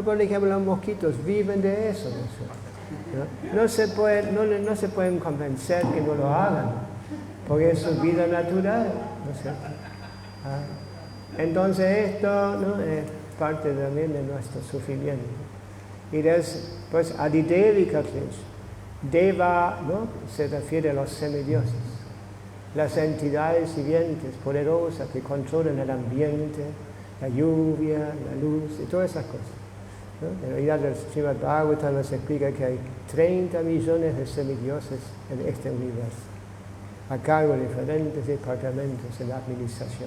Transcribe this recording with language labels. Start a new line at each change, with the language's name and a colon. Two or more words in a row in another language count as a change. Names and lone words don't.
Spanish: Por ejemplo, los mosquitos viven de eso, ¿no? No se pueden convencer que no lo hagan, porque es su vida natural, ¿no es cierto? Entonces esto, ¿no? Es parte también de nuestro sufrimiento. Y después,
Sanskrit: Adhidevika klesha.
Spanish: Deva, ¿no? Se refiere a los semidioses, las entidades vivientes, poderosas, que controlan el ambiente, la lluvia, la luz y todas esas cosas, ¿no? En realidad el Srimad Bhagavatam nos explica que hay 30 millones de semidioses en este universo, a cargo de diferentes departamentos en la administración.